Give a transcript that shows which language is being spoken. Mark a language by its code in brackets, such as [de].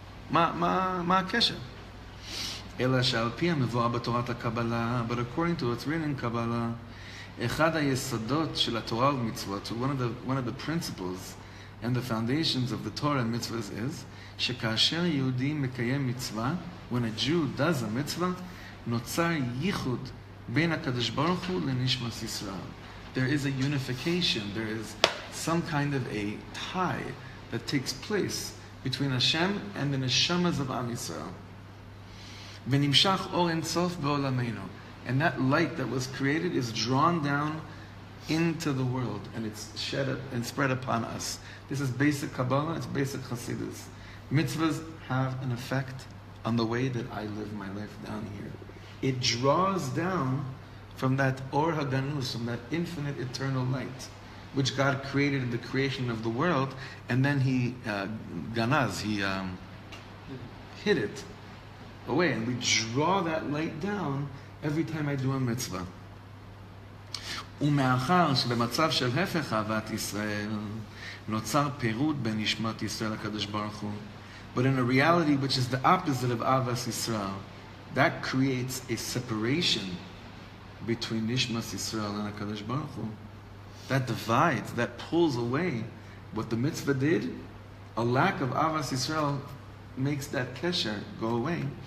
[he] מה הקשר? אלא שעל פי המבואר בתורת הקבלה, [en] but according to what's written in Kabbalah, [he] אחד היסודות של התורה ומצוות, [en] one of the principles and the foundations of the Torah and mitzvahs is [he] שכאשר יהודי מקיים מצווה, [en] when a Jew does a mitzvah, [he] נוצר ייחוד בין הקדוש ברוך הוא לנשמת ישראל. [en] There is a unification, there is some kind of a tie that takes place between Hashem and the neshamas of Am Yisrael. [he] ונמשך אור אין סוף בעולמנו. [en] And that light that was created is drawn down into the world, and it's shed up and spread upon us. This is basic Kabbalah, it's basic Hasidus. Mitzvahs have an effect on the way that I live my life down here. It draws down from that Or HaGanus, from that infinite eternal light, which God created in the creation of the world, and then He hid it away, and we draw that light down every time I do a mitzvah. [he] ומאחר שבמצב של הפך אהבת ישראל נוצר פירוד בין נשמת ישראל לקדוש ברוך הוא. [en] But in a reality which is the opposite of Avas Yisrael, that creates a separation between Nishmas Yisrael and HaKadosh Baruch Hu. That divides, that pulls away what the mitzvah did. A lack of Avas Yisrael makes that kesher go away.